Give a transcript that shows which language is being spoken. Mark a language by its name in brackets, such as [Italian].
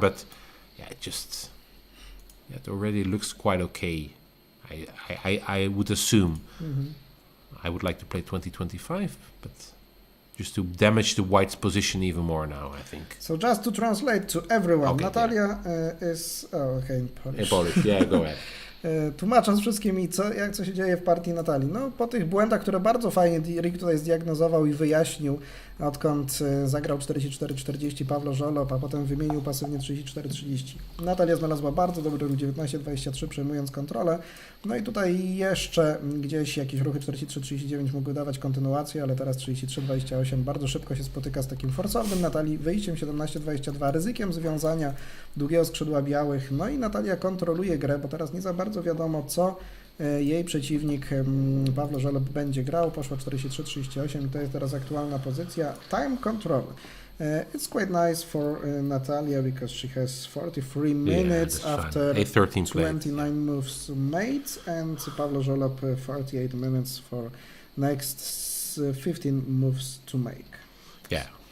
[English] But yeah, it already looks quite okay. I would assume. I would like to play 20-25, but just to damage the White's position even more now, I think. So just to translate to everyone, Okay, Natalia is... in Polish. In Polish, yeah, go ahead. [Polish] Tłumacząc wszystkim i co się dzieje w partii Natalii. No, po tych błędach, które bardzo fajnie Rick tutaj zdiagnozował i wyjaśnił, odkąd zagrał 44-40 Pawlo Żolob, a potem wymienił pasywnie 34-30. Natalia znalazła bardzo dobry ruch 19-23, przejmując kontrolę. No i tutaj jeszcze gdzieś jakieś ruchy 43-39 mogły dawać kontynuację, ale teraz 33-28 bardzo szybko się spotyka z takim forsownym Natalii, wyjściem 17-22, ryzykiem związania długiego skrzydła białych. No i Natalia kontroluje grę, bo teraz nie za bardzo wiadomo, co jej przeciwnik Pawlo Żolob będzie grał. Poszła 43-38 i to jest teraz aktualna pozycja. [English] Time control. It's quite nice for Natalia because she has 43 minutes after 29 moves made, and Pawlo Żolob 48 minutes for next 15 moves to make. Yeah.